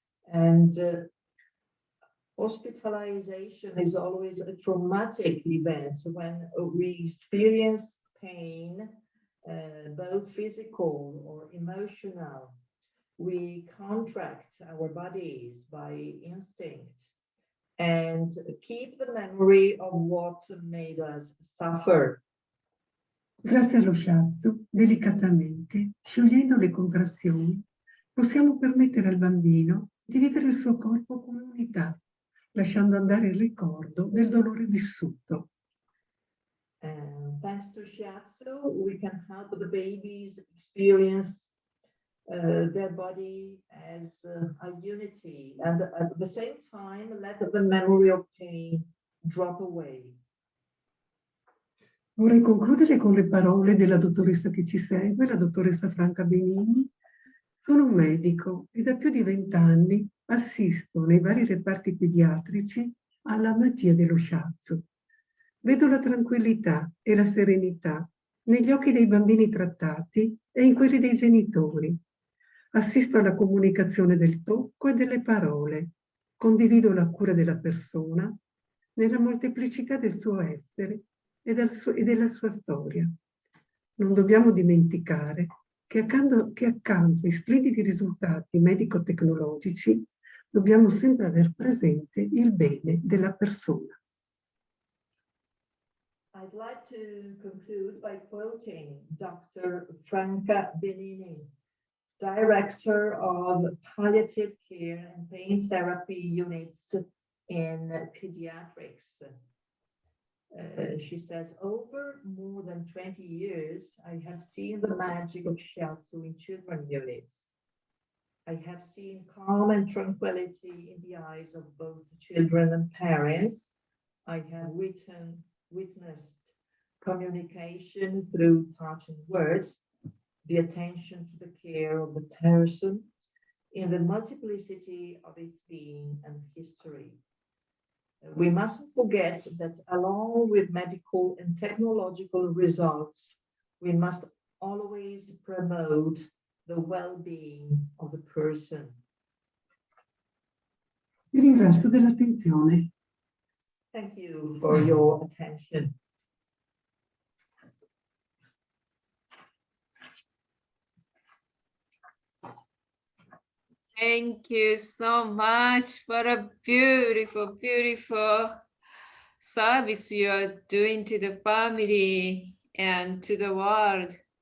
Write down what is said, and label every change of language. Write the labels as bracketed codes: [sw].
[en] And hospitalization is always a traumatic event when we experience pain, both physical or emotional. We contract our bodies by instinct and keep the memory of what made us suffer. [it] Grazie allo Shiatsu, delicatamente, sciogliendo le contrazioni, possiamo permettere al bambino di vivere il suo corpo come unità, lasciando andare il ricordo del dolore vissuto. [en] And thanks to Shiatsu, we can help the babies experience their body as a unity, and at the same time let the memory of pain drop away. [it] Vorrei concludere con le parole della dottoressa che ci segue, la dottoressa Franca Benini. Sono un medico e da più di 20 anni assisto nei vari reparti pediatrici alla magia dello Shiatsu. Vedo la tranquillità e la serenità negli occhi dei bambini trattati e in quelli dei genitori. Assisto alla comunicazione del tocco e delle parole. Condivido la cura della persona nella molteplicità del suo essere e della sua storia. Non dobbiamo dimenticare che accanto ai splendidi risultati medico-tecnologici dobbiamo sempre aver presente il bene della persona. [en] I'd like to conclude by quoting Dr. Franca Benini. director of palliative care and pain therapy units in pediatrics. She says, over more than 20 years, I have seen the magic of Shiatsu in children units. I have seen calm and tranquility in the eyes of both children and parents. I have witnessed communication through touch and words, the attention to the care of the person in the multiplicity of its being and history. We mustn't forget that along with medical and technological results, we must always promote the well-being of the person. [it] Vi ringrazio dell'attenzione. [en] Thank you for your attention. Thank you so much for a beautiful, beautiful service you are doing to the family and to the world.